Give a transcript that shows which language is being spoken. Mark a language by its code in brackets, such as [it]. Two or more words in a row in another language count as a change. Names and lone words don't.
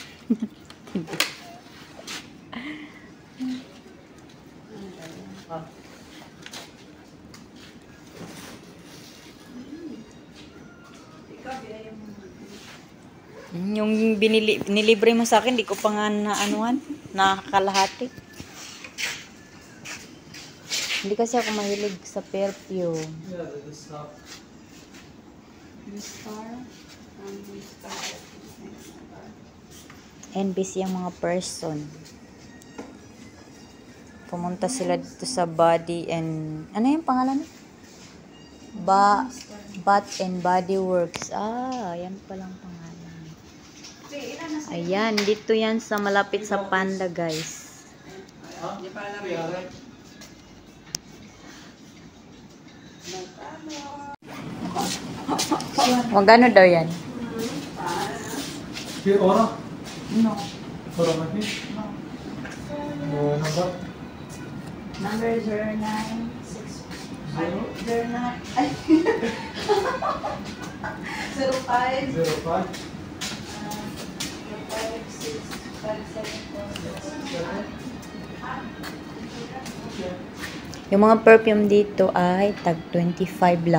[tl] Yung nilibre mo sa akin, di ko pa nga naanuhan, nakakalahati. Hindi kasi ako mahilig sa perfume. [en] Yeah, this stuff. [tl] NBC ang mga person. Pumunta sila dito sa Body and... Ano yung pangalan? Bath and Body Works. Ah, yan palang pangalan. Ayan, dito yan sa malapit sa Panda, guys. Magkano daw yan? [ar] في أورا؟ [en] No. [ar] أورا ما في؟ نمبر؟ [en] Number 0960. 05. 05. [tl] Yung mga perfume dito ay tag 25 lang.